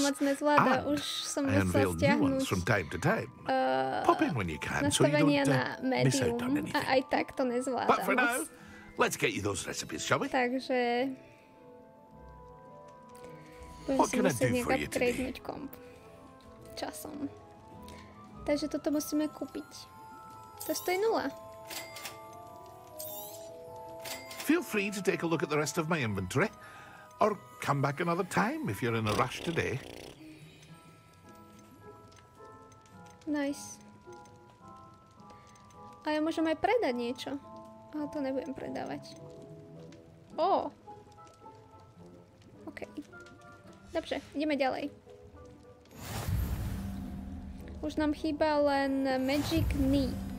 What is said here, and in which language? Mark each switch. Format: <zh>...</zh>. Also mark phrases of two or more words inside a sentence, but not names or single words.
<en>And I unveil new ones from time to time. Pop in when you can, so you don't miss out on anything. But for now, let's get you those recipes, shall we?</en> <sk>Takže...</sk> <en>What can I do for you today?</en> <sk>Časom. Takže toto musíme kúpiť. To stojí 0.</sk> <en>Feel free to take a look at the rest of my inventory, or come back another time if you're in a rush today. Nice.</en> <sk>A ja môžem aj predať niečo. Ale to nebudem predávať. Ó. OK. Dobře, ideme ďalej. Už nám chýba len Magic Knee.</sk>